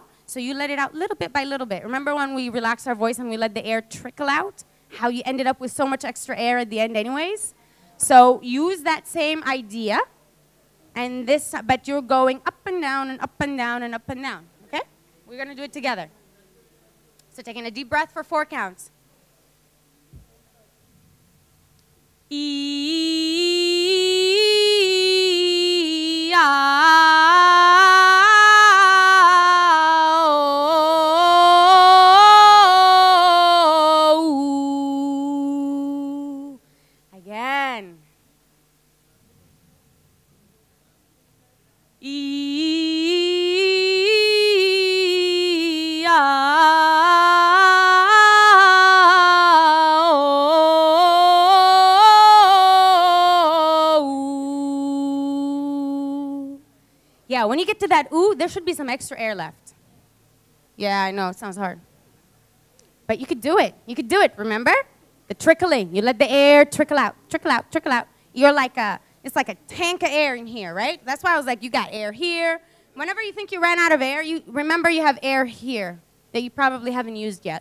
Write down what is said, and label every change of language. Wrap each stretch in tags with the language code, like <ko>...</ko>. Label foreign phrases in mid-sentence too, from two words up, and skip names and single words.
<en>So you let it out little bit by little bit. Remember when we relaxed our voice and we let the air trickle out? How you ended up with so much extra air at the end anyways? So use that same idea, and this, but you're going up and down and up and down and up and down, okay? We're going to do it together. So taking a deep breath for 4 counts. E, O. Again. E, O. Yeah, when you get to that ooh, there should be some extra air left. Yeah, I know, it sounds hard. But you could do it. You could do it, remember? The trickling. You let the air trickle out, trickle out, trickle out. You're like it's like a tank of air in here, right? That's why I was like, you got air here. Whenever you think you ran out of air, you remember you have air here that you probably haven't used yet.</en>